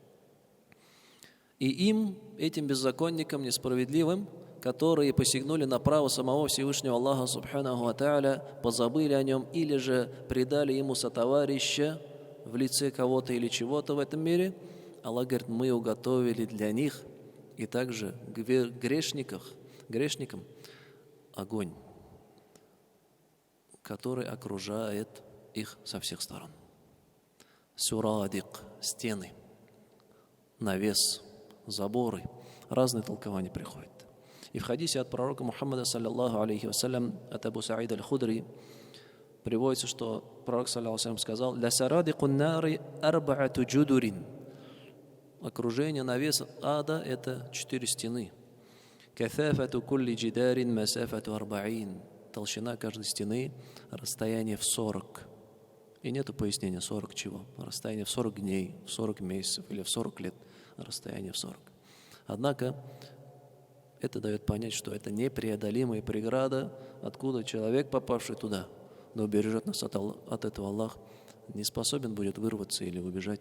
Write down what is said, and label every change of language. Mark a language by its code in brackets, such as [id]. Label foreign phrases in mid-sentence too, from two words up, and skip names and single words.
[ru] И им, этим беззаконникам несправедливым, которые посягнули на право самого Всевышнего Аллаха [ar] سبحانه وتعالى, [ru] позабыли о нем или же предали ему сотоварища в лице кого-то или чего-то в этом мире, Аллах говорит: мы уготовили для них и также грешникам огонь, который окружает их со всех сторон. Сурадик – стены, навес, заборы. Разные толкования приходят. И в хадисе от пророка Мухаммада, [ar] صلى الله عليه وسلم, [ru] от Абу Саида аль-Худри, приводится, что пророк, [ar] صلى الله عليه وسلم, сказал: «لسرادق النار أربعة جدر». [ru] Окружение, навес ада – это 4 стены. [ar] «كثافة كل جدار مسافة أربعين». [ru] Толщина каждой стены – расстояние в 40. И нету пояснения, 40 чего. Расстояние в 40 дней, в 40 месяцев или в 40 лет. Расстояние в 40. Однако, это дает понять, что это непреодолимая преграда, откуда человек, попавший туда, но убережет нас от этого Аллах, не способен будет вырваться или убежать.